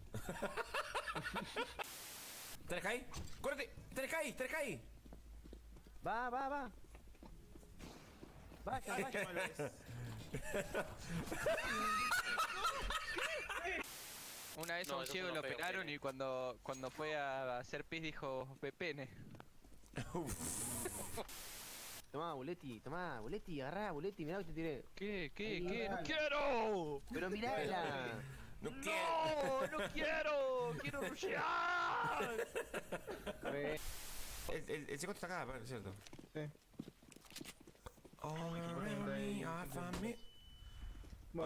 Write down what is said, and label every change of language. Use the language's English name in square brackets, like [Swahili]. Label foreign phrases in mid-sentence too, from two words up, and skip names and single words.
[Spanish] ¿Tenés ahí? ¡Córrete! ¿Tenés ahí? Va. Vaya. Una vez a No, un eso ciego no lo pego, operaron pene. y cuando fue a hacer pis dijo pepene. Tomá, Buletti, agarrá, Buletti, mirá lo que te tiré. ¿Qué? ¡No quiero! Pero mirala. ¡No quiero! ¡Quiero rushear! El secuestro está acá, es cierto. Sí. [English] All around me, I find me. [Spanish] Bueno.